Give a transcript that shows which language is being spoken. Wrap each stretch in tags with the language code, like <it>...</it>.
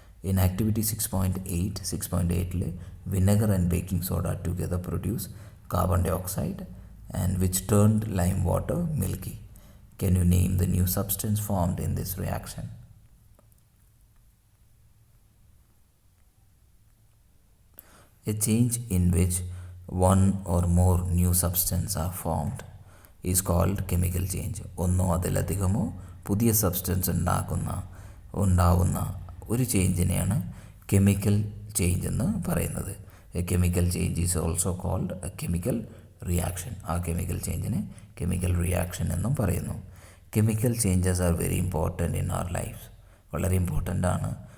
<en>In activity 6.8 vinegar and baking soda together produce carbon dioxide and which turned lime water milky. Can you name the new substance formed in this reaction? A change in which one or more new substance are formed is called chemical change.</en> <ml>ഒന്നോ അതിലധികമോ പുതിയ substance ഉണ്ടാവുന്ന ഒരു ചേഞ്ചിനെയാണ് chemical change എന്ന് പറയുന്നത്.</ml> <en>A chemical change is also called a chemical reaction.</en> <ml>ആ chemical ചേഞ്ചിനെ chemical reaction എന്നും പറയുന്നു.</ml> <en>Chemical changes are very important in our life.</en> <ml>വളരെ ഇമ്പോർട്ടൻ്റ് ആണ്.</ml>